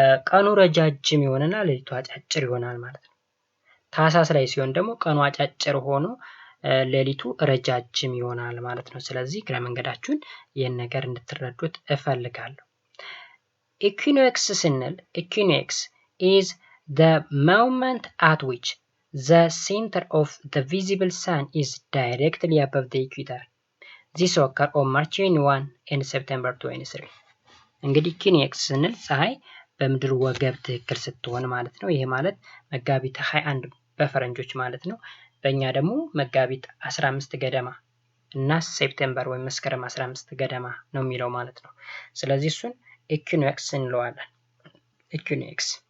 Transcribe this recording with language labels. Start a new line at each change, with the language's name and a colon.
Amharic: ቀኑ ረጃጅም ይሆንና ሌሊቱ አጫጭር ይሆናል ማለት ነው። ታህሳስ ላይ ሲሆን ደግሞ ቀኑ አጫጭር ሆኖ ሌሊቱ ረጃጅም ይሆናል ማለት ነው። ስለዚህ ግረ መንገዳችሁን ይህን ነገር እንድትረዱት እፈልጋለሁ። ኢኩኖክስ ስንል ኢኩኖክስ
English: is the moment at which the center of the visible sun is directly above the equator. This occurs on March 21 and September 23.
Amharic: እንግዲህ ኢኩኖክስ ስንል ፀሐይ በምድር ወገብ ትክክል ስትሆን ማለት ነው። ይሄ ማለት መጋቢት 21 በፈረንጆች ማለት ነው። በእኛ ደግሞ መጋቢት 15 ገደማ እና ሴፕቴምበር ወይም መስከረም 15 ገደማ ነው የሚለው ማለት ነው። ስለዚህ እሱን ኢኩኖክስ እንለዋለን። ኢኩኖክስ